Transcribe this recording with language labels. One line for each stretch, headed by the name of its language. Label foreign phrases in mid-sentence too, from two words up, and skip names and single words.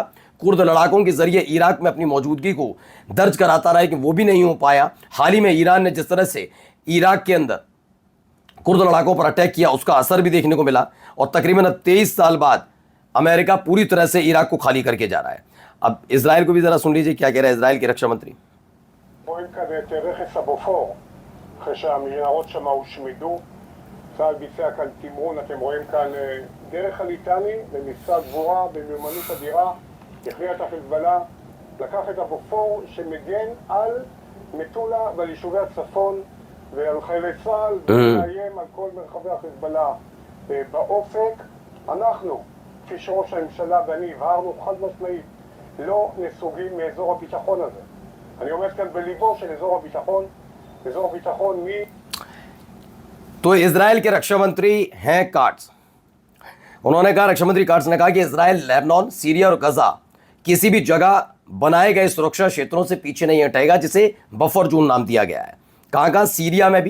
Hindi: कुर्द लड़ाकों के जरिए इराक में अपनी मौजूदगी को दर्ज कराता रहा, कि वो भी नहीं हो पाया। हाल ही में ईरान ने जिस तरह से इराक के अंदर कुर्द लड़ाकों पर अटैक किया, उसका असर भी देखने को मिला। और तकरीबन 23 साल बाद अमेरिका पूरी तरह से इराक को खाली करके जा रहा है। अब इजराइल को भी जरा सुन लीजिए क्या कह रहा है इजराइल के रक्षा मंत्री।
Hebrew: אחרי שהמנהרות שם הושמדו, צה"ל ביצע כאן תמרון, אתם רואים כאן דרך הליטני במבצע גבורה במיומנות אדירה, הכריע את החיזבאללה, לקח את הבופור שמגן על מטולה ועל יישובי הצפון ועל חיילי צה"ל ומאיים על כל מרחבי החיזבאללה באופק. אנחנו, כפי שראש הממשלה ואני הבהרנו חד משמעית, לא נסוגים מאזור הביטחון הזה. אני עומד כאן בליבו של אזור הביטחון, אזור הביטחון
Hindi: तो इजराइल के रक्षा मंत्री हैं काट्स। उन्होंने कहा, रक्षा मंत्री काट्स ने कहा कि इजराइल लेबनान, सीरिया और गजा किसी भी जगह बनाए गए सुरक्षा क्षेत्रों से पीछे नहीं हटेगा, जिसे
English: buffer zone
Hindi: नाम दिया गया है। कहाँ कहाँ? सीरिया में भी।